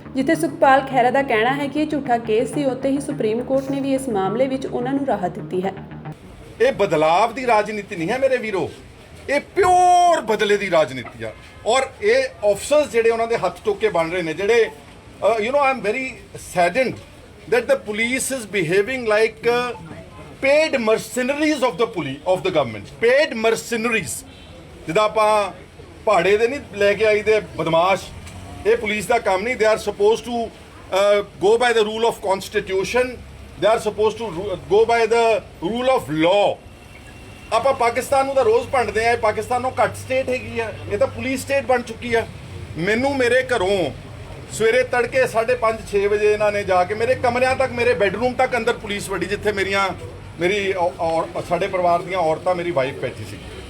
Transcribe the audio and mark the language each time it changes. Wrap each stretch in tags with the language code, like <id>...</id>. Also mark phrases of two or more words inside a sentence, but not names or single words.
<pa>ਜਿੱਥੇ ਸੁਖਪਾਲ ਖਹਿਰਾ ਦਾ ਕਹਿਣਾ ਹੈ ਕਿ ਇਹ ਝੂਠਾ ਕੇਸ ਸੀ, ਉੱਥੇ ਹੀ ਸੁਪਰੀਮ ਕੋਰਟ ਨੇ ਵੀ ਇਸ ਮਾਮਲੇ ਵਿੱਚ ਉਹਨਾਂ ਨੂੰ ਰਾਹਤ ਦਿੱਤੀ ਹੈ। ਇਹ ਬਦਲਾਵ ਦੀ ਰਾਜਨੀਤੀ ਨਹੀਂ ਹੈ ਮੇਰੇ ਵੀਰੋ, ਇਹ ਪਿਓਰ ਬਦਲੇ ਦੀ ਰਾਜਨੀਤੀ ਆ। ਔਰ ਇਹ ਆਫਸਰਸ ਜਿਹੜੇ ਉਹਨਾਂ ਦੇ ਹੱਥ ਟੋਕੇ ਬਣ ਰਹੇ ਨੇ, ਜਿਹੜੇ</pa> <en>I am very saddened that the police is behaving like paid mercenaries of the government, paid mercenaries।</en> <pa>ਜਿੱਦਾਂ ਆਪਾਂ ਭਾੜੇ ਦੇ ਨਹੀਂ ਲੈ ਕੇ ਆਈ ਦੇ ਬਦਮਾਸ਼, ਇਹ ਪੁਲਿਸ ਦਾ ਕੰਮ ਨਹੀਂ।</pa> <en>they are supposed to go by the rule of constitution, they are supposed to go by the rule of law।</en> <pa>ਆਪਾਂ ਪਾਕਿਸਤਾਨ ਨੂੰ ਤਾਂ ਰੋਜ਼ ਭੰਡਦੇ ਆ, ਪਾਕਿਸਤਾਨ ਨੂੰ ਘੱਟ ਸਟੇਟ ਹੈਗੀ ਆ, ਇਹ ਤਾਂ ਪੁਲਿਸ ਸਟੇਟ ਬਣ ਚੁੱਕੀ ਆ। ਮੈਨੂੰ ਮੇਰੇ ਘਰੋਂ ਸਵੇਰੇ ਤੜਕੇ 5:30-6 ਵਜੇ ਇਹਨਾਂ ਨੇ ਜਾ ਕੇ ਮੇਰੇ ਕਮਰਿਆਂ ਤੱਕ, ਮੇਰੇ ਬੈੱਡਰੂਮ ਤੱਕ ਅੰਦਰ ਪੁਲਿਸ ਵੜੀ, ਜਿੱਥੇ ਮੇਰੀ ਸਾਡੇ ਪਰਿਵਾਰ ਦੀਆਂ ਔਰਤਾਂ, ਮੇਰੀ ਵਾਈਫ ਬੈਠੀ ਸੀ।</pa>